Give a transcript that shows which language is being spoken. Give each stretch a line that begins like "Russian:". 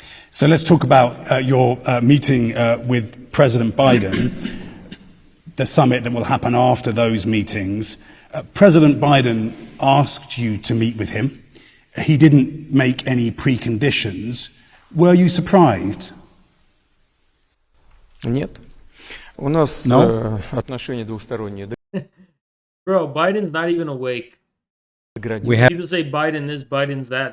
English: So let's talk about your meeting with President Biden, the summit that will happen after those meetings. President Biden asked you to meet with him. He didn't make any preconditions. Were you surprised?
Russian: Нет. У нас отношения двусторонние.
English: Bro, Biden's not even awake. People say Biden this, Biden's that.